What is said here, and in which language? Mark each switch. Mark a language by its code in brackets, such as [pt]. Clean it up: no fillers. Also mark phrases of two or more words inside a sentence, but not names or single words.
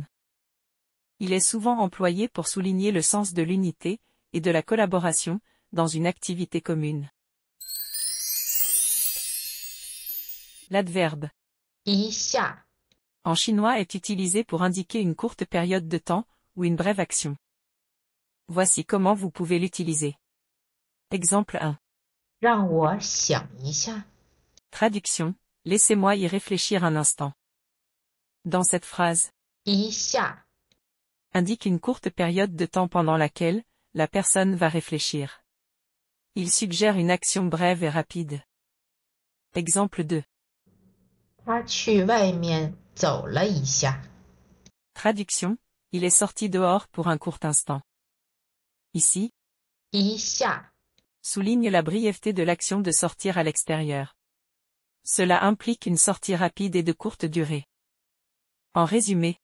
[fr] Il est souvent employé pour souligner le sens de l'unité, et de la collaboration, dans une activité commune. L'adverbe 一下 en chinois est utilisé pour indiquer une courte période de temps, ou une brève action. Voici comment vous pouvez l'utiliser. Exemple 1. [zh] 让我想一下。 [fr] Traduction, laissez-moi y réfléchir un instant. Dans cette phrase, 一下 indique une courte période de temps pendant laquelle, la personne va réfléchir. Il suggère une action brève et rapide. Exemple 2. [zh] 他去外面走了一下。 [fr] Traduction, il est sorti dehors pour un court instant. Ici, 一下 souligne la brièveté de l'action de sortir à l'extérieur. Cela implique une sortie rapide et de courte durée. En résumé,